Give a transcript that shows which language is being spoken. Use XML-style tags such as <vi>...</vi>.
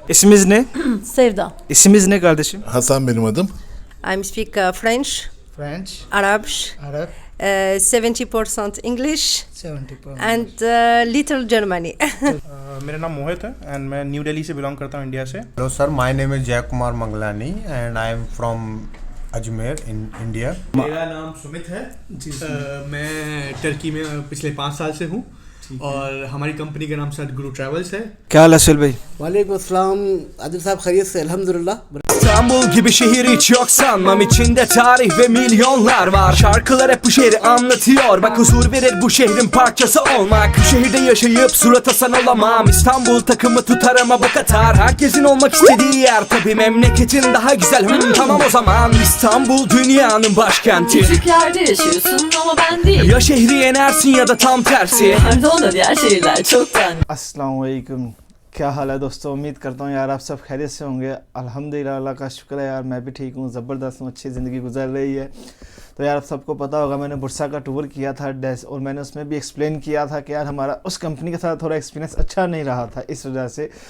<tr>İsminiz ne? Sevda. İsminiz ne kardeşim? Hasan benim adım.</tr> <en>I speak French, French, Arab, Arab, 70% English 70%. and little Germany.</en> <hi>मेरा नाम मोहित है and मैं new Delhi से belong करता हूँ, India से.</hi> <en>Hello sir, my name is Jay Kumar Manglani and I am from Ajmer in India.</en> <hi>मेरा नाम सुमित है. मैं टर्की में पिछले 5 साल से हूँ और हमारी कंपनी का नाम सदगुरु ट्रैवल्स है. क्या हाल है सुहेल भाई? वालेकुम अस्सलाम आदिल साहब, खैरियत से अल्हम्दुलिल्लाह.</hi> <tr>İstanbul gibi şehir hiç yok sanmam, içinde tarih ve milyonlar var. Şarkılar hep bu şehri anlatıyor, bak huzur verir bu şehrin parçası olmak. Bu şehirde yaşayıp surat asan olamam. İstanbul takımı tutar ama bu Katar. Herkesin olmak istediği yer, tabi memleketin daha güzel. Tamam o zaman İstanbul dünyanın başkenti. Küçük yerde yaşıyorsun ama ben değil. Ya şehri yenersin ya da tam tersi. Pardon da diğer şehirler çoktan.</tr> <hi>अस्सलाम वालेकुम. क्या हाल है दोस्तों? उम्मीद करता हूँ यार आप सब खैरियत से होंगे. अल्हम्दुलिल्लाह, अल्लाह का शुक्र है यार, मैं भी ठीक हूँ, ज़बरदस्त हूँ, अच्छी ज़िंदगी गुजर रही है. तो यार आप सबको पता होगा मैंने बुरसा का टूर किया था और मैंने उसमें भी एक्सप्लेन किया था कि यार हमारा उस कंपनी के साथ थोड़ा एक्सपीरियंस अच्छा नहीं रहा था इस वजह से.</hi>